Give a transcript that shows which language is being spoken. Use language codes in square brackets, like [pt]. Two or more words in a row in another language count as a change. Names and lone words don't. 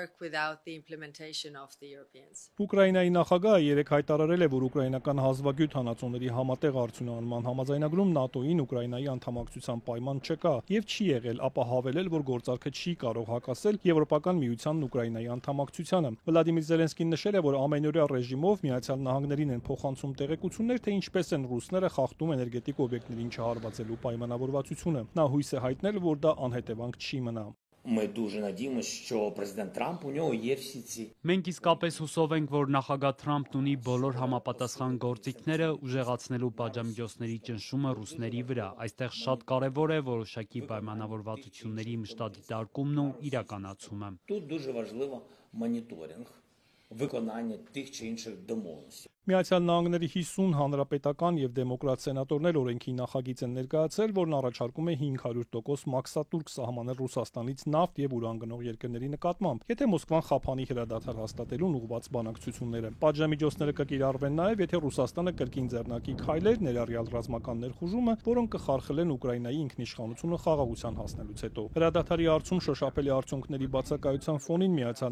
[hy] Ուկրաինայի նախագահը երեկ հայտարարել է, որ ուկրաինական հազվագյուտ հանածոների համատեղ արդյունահանման համաձայնագրում ՆԱՏՕ-ին Ուկրաինայի անդամակցության պայման չկա եւ չի եղել, ապա հավելել, որ գործարքը չի կարող հակասել Եվրոպական միությանն Ուկրաինայի անդամակցությանը։ Վլադիմիր Զելենսկին նշել է, որ ամենօրյա ռեժիմով Միացյալ Նահանգներին են փոխանցում տեղեկություններ, թե ինչպես են ռուսները խախտում էներգետիկ օբյեկտներին չհարվածելու պայմանավորվածությունը։ Նա հույս է հայտնել, որ դա անհետևանք չի մնա։ [uk] Մենք дуже надіємося, що президент Трамп у нього є всі ці. [hy] Մենք իսկապես հուսով ենք, որ նախագահ Թրամփն ունի բոլոր համապատասխան գործիքները ուժեղացնելու պատժամիջոցների ճնշումը ռուսների վրա։ Այստեղ շատ կարևոր է որոշակի պայմանավորվածությունների մշտադիտարկումն ու իրականացումը։ [uk] Тут дуже важливо моніторинг виконання тих чи інших домовленостей. [hy] Միացյալ Նահանգների 50 հանրապետական եւ դեմոկրատ սենատորներ օրենքի նախագիծ են ներկայացրել, որն առաջարկում է 500% մաքսատուրք սահմանել Ռուսաստանից նավթ եւ ուրան գնող երկրների նկատմամբ, եթե Մոսկվան խափանի հրադադար հաստատելուն ուղղված բանակցությունները։ Պատժամիջոցները կկիրառվեն նաեւ, եթե Ռուսաստանը կրկին ձեռնարկի քայլեր, ներառյալ ռազմական ներխուժումը, որոնք կխարխլեն Ուկրաինայի ինքնիշխանությունը խաղաղության հասնելուց հետո։ Հրադադարի հարցում շոշափելի արդյունքների բացակայության ֆոնին Միացյալ